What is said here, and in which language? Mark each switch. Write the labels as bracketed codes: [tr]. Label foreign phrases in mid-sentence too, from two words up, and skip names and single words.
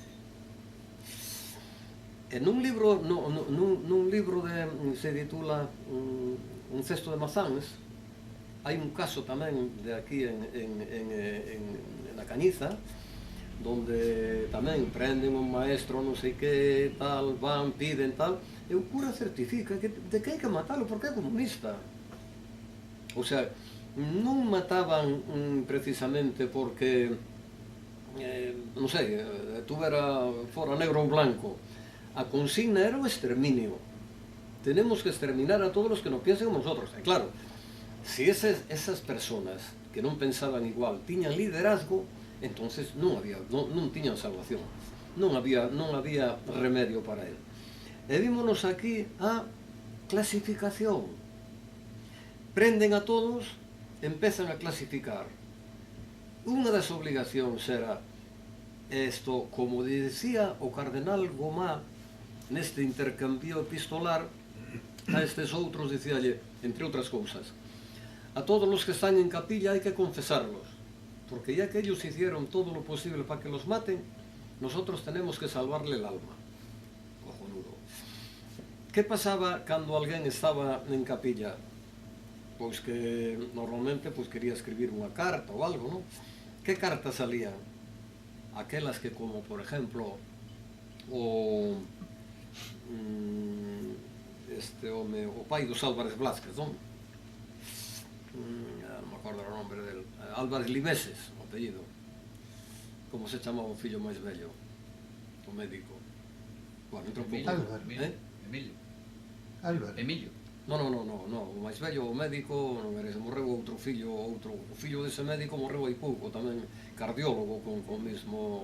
[gl] E nun libro se titula Un cesto de mazáns, hai un caso tamén de aquí na Cañiza, donde tamén prenden un maestro non sei que, tal, van, piden, tal, e o cura certifica de que hai que matalo porque é comunista. [es] O sea, [gl] non mataban precisamente porque, non sei, fora negro ou blanco. A consigna era o exterminio. [es] Tenemos que exterminar a todos los que no piensen como nosotros. [gl] E claro, [es] si esas personas [gl] que non pensaban igual tiñan liderazgo, entonces non tiñan salvación, non había remedio para él. E vímonos aquí a clasificación. Prenden a todos, empezan a clasificar. Unha das obligacións era isto, como decía o cardenal Gomá neste intercambio epistolar a estes outros, dicíalle, entre outras cousas, [es] a todos los que están en capilla [gl] hai que [es] confesarlos, porque ya que ellos hicieron todo lo posible para que los maten, nosotros tenemos que salvarle el alma. Cojonudo. [gl] Que pasaba cando alguén estaba en capilla? Pois que normalmente quería escribir unha carta ou algo, non? Que cartas salían? Aquelas que, como por exemplo o pai dos Álvarez Blázquez, non? Non me acordo o [es] nombre del [gl] Álvarez Limeses, o apellido. como se chamaba o fillo máis vello, o médico. Bueno, entra un pouco... Álvaro. Emilio. Álvaro. Emilio. No, o máis vello, o médico, non era, morreu outro fillo, o fillo dese médico morreu hai pouco, tamén cardiólogo con o mesmo...